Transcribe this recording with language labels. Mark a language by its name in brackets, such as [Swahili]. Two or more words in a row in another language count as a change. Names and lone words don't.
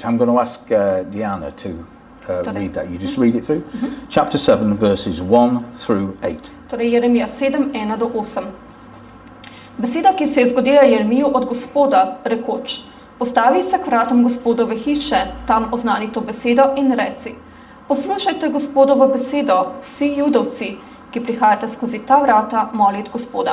[English] I'm going to ask Diana to read that. You just read it through. Chapter 7, verses 1 through 8. [Slovenian] Torej Jeremija 7, 1 do 8. Beseda, ki se je zgodila Jeremiju od Gospoda, rekoč: Postavi se k vratom Gospodove hiše, tam oznani to besedo in reci: Poslušajte Gospodovo besedo, vsi judovci, ki prihajate skozi ta vrata molit Gospoda.